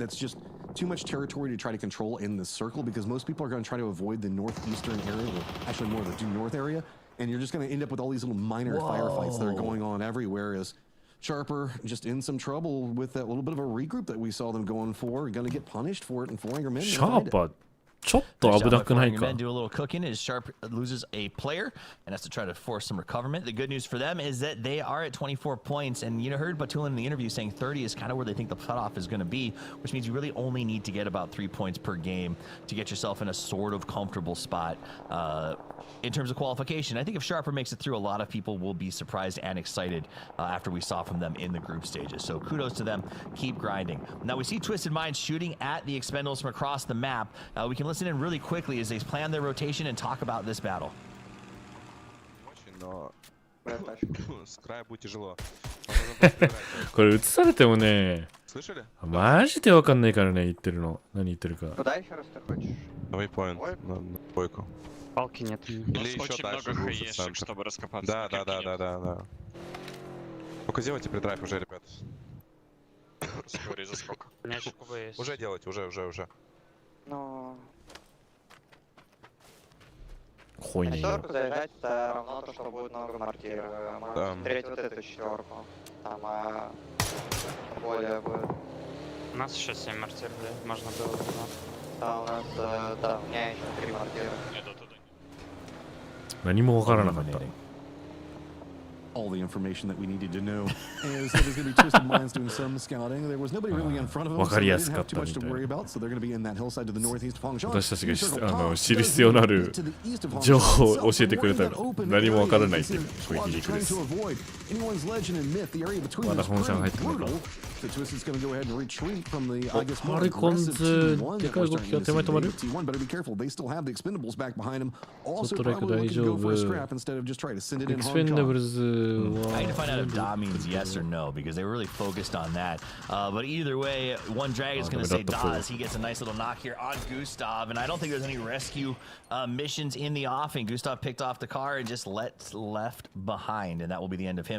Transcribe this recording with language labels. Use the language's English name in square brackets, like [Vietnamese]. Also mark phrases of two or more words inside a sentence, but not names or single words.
[English] That's just too much territory to try to control in the circle because most people are going to try to avoid the northeastern area, or actually more the due north area, and you're just going to end up with all these little minor firefights that are going on everywhere as Sharper just in some trouble with that little bit of a regroup that we saw them going for. Going to get punished for it and Foreigner Men. Sharper. [Japanese] ちょっと危なくないか [English] do a little cooking as Sharp loses a player and has to try to force some recoverment. The good news for them is that they are at 24 points, and you heard Batulin in the interview saying 30 is kind of where they think the cutoff is going to be, which means you really only need to get about 3 points per game to get yourself in a sort of comfortable spot in terms of qualification. I think if Sharper makes it through, a lot of people will be surprised and excited after we saw from them in the group stages. So kudos to them. Keep grinding. Now we see Twisted Minds shooting at the Expendables from across the map. We can listen in really quickly as they plan their rotation and talk about this battle. [Russian] Но с края будет тяжело. [Japanese] これ映されてもね、マジでわかんないからね、言ってるの。何言ってるか。 [Russian] Куда еще раз ты хочешь? Waypoint на бойку. Палки нет. Или еще дальше глубже в центр. Чтобы раскопаться. Да. Только делайте придрайв уже, ребят. Скорее заскок. Уже делайте, уже. Но... Хуйня. Четверку заезжать, это равно то, что будет много мортир. Можно смотреть вот эту четверку. Там более будет. У нас еще 7 мортир, да? Можно было бы. Да, у нас, да, у меня еще 3 мортира. [Japanese] 何もわからなかった。 [English] All the information that we needed to know is that there's going to be Twisted Minds doing some scouting. There was nobody really in front of them, so they didn't have too much to worry about. So they're going to be in that hillside to the northeast of Hongshan. [Japanese] 私たちが知る必要のある情報を教えてくれたら何もわからないっていうそういう皮肉です。まだ本社が入ってるのか。ハリコンズでかい動きが手前止まる。ストライク大丈夫。エクスペンダブルズ [English] I need to find out if Da means yes or no because they were really focused on that. But either way, one Dragon is going to say Daz. He gets a nice little knock here on Gustav, and I don't think there's any rescue missions in the offing. Gustav picked off the car and just left behind, and that will be the end of him.